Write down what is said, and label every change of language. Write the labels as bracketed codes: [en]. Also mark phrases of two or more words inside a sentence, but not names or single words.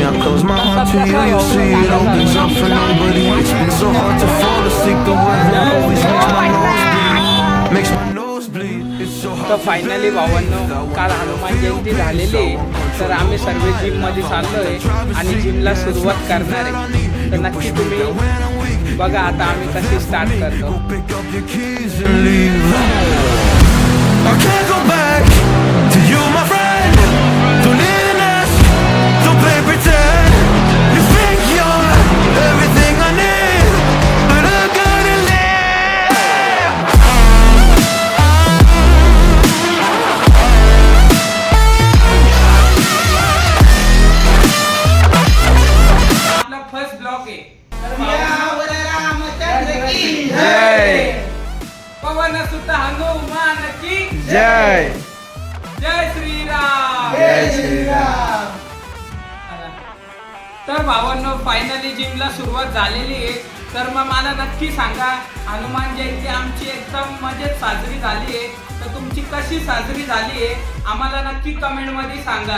[en] I close my heart to you, you see it opens up for nobody. It's been so hard to fall asleep, the weather always makes my nose bleed. It's so hard. [mr] तर फायनली भावांनो काल हनुमान जयंती झालेली. तर आम्ही सर्व जिममध्ये चाललो आहे आणि जिमला सुरुवात करणार आहे. तर नक्की तुम्ही बघा आता आम्ही कशी स्टार्ट करतो. [en] I can't go back to you, my friend. Don't even ask, don't play pretend. You think you're everything I need, but I gotta live. [mr] आपला फर्स्ट ब्लॉक आहे. [hi] जय पवन सुत हनुमान की जय. जय श्रीराम. जय श्रीराम. [mr] तर भावांनो फायनली जिमला सुरुवात झालेली आहे. तर मग मला नक्की सांगा हनुमान जयंती आमची एकदम मजेत साजरी झाली आहे. तर तुमची कशी साजरी झाली आहे आम्हाला नक्की कमेंट मध्ये सांगा.